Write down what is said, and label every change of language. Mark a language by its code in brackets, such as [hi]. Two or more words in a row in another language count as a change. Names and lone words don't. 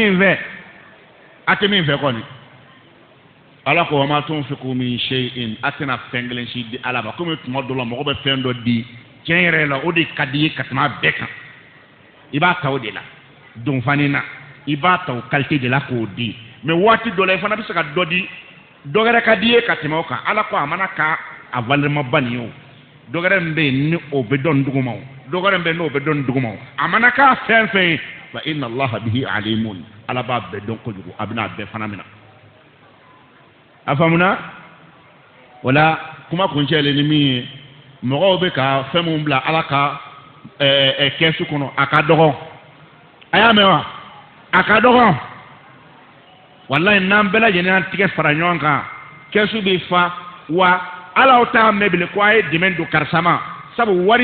[bm] min fɛ kɔni Ala ko [ar] وما تنفقوا من شيء [bm] a tɛna fɛn kelen si di Ala ma komi tuma dɔ la mɔgɔ bɛ fɛn dɔ di tiɲɛ yɛrɛ la o de ka di ye ka tɛmɛ a bɛɛ kan i b'a ta o de la donfani na i b'a ta o qualité de la k'o di mais waati dɔ la i fana bɛ se ka dɔ di dɔ wɛrɛ ka di ye ka tɛmɛ o kan Ala ko a mana ka a valeur ma ba nin ye o dɔ wɛrɛ min bɛ yen ni o bɛ dɔn duguma o dɔ wɛrɛ min bɛ yen n'o bɛ dɔn duguma o a mana k'a fɛn fɛn ye fa [ar] إن الله به عليم [bm] Ala b'a bɛɛ dɔn kojugu a bɛna a bɛɛ fana minɛ a faamuna wala kuma kuncɛlen ni min ye mɔgɔw bɛ ka fɛn mun bila Ala ka kɛsu kɔnɔ a ka dɔgɔ a y'a mɛn wa a ka dɔgɔ walayi n'an bɛɛ lajɛlen y'an tigɛ fara ɲɔgɔn kan kɛsu bɛ fa wa Ala t'a mɛn bilen ko a ye dɛmɛ don karisa ma sabu wari